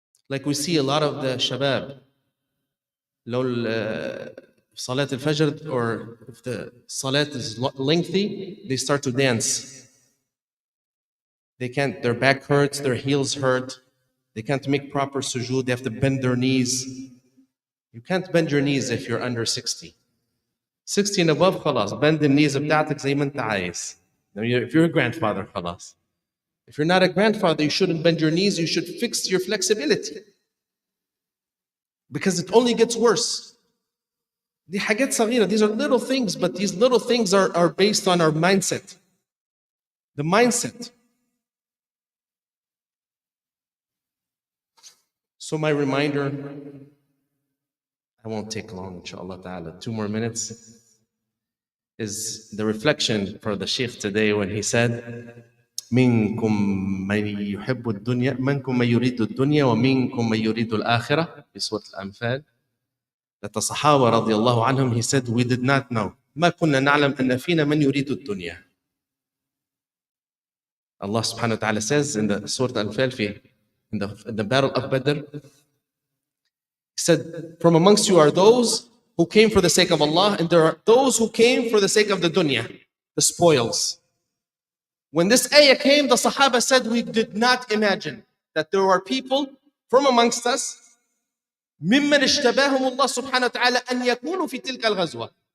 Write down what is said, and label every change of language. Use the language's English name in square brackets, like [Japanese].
[English] Like we see a lot of the shabab, لو Salat al-Fajr, or if the Salat is lengthy, they start to dance. They can't, their back hurts, their heels hurt. They can't make proper sujood, they have to bend their knees. You can't bend your knees if you're under 60. 60 and above, خلاص, bend the knees [Arabic] بتاعتك زي ما انت عايز. [English] If you're a grandfather, خلاص. If you're not a grandfather, you shouldn't bend your knees, you should fix your flexibility. Because it only gets worse. [Arabic] دي حاجات صغيرة, [English] these are little things, but these little things are based on our mindset. The mindset. So my reminder, I won't take long, inshallah ta'ala, 2 more minutes, is the reflection for the Sheikh today when he said, [Arabic] منكم من يحب الدنيا منكم من يريد الدنيا ومنكم من يريد الآخرة في سورة الأنفال. [English] That the Sahaba radiallahu anhum, he said, we did not know. [Arabic] ما كنا نعلم أن فينا من يريد الدنيا. [English] Allah subhanahu wa ta'ala says in the Surah Al-Anfal, in the battle of Badr, he said, from amongst you are those who came for the sake of Allah, and there are those who came for the sake of the dunya, the spoils. When this ayah came, the Sahaba said, we did not imagine that there are people from amongst us [Arabic] ممن اشتباهم الله سبحانه وتعالى أن يكونوا في تلك الغزوة.